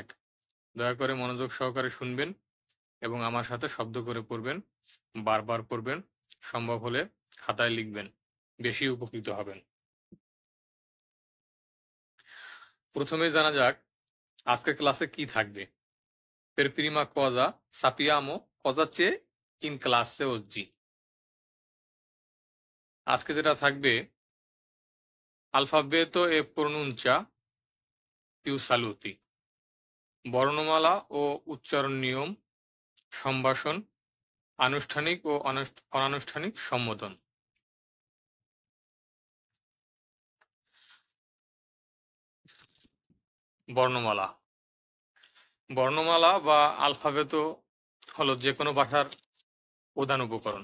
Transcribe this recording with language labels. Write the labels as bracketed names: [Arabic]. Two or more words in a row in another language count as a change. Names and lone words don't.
[Bangla] দয়া করে মনোযোগ সহকারে শুনবেন এবং আমার সাথে শব্দ করে পড়বেন, বারবার পড়বেন, সম্ভব হলে খাতায় লিখবেন, বেশি উপকৃত হবেন। প্রথমে জানা যাক আজকের ক্লাসে কি থাকবে। [Italian] Per prima cosa sappiamo cosa c'è in classe oggi। [Bangla] আজকে যেটা থাকবে [Italian] alfabeto e pronuncia più saluti, [Bangla] বর্ণমালা ও উচ্চারণ নিয়ম, সম্ভাষণ, আনুষ্ঠানিক ও অনানুষ্ঠানিক সম্বোধন। বর্ণমালা বর্ণমালা বা আলফাবেটো হলো যে কোনো ভাষার প্রধান উপকরণ।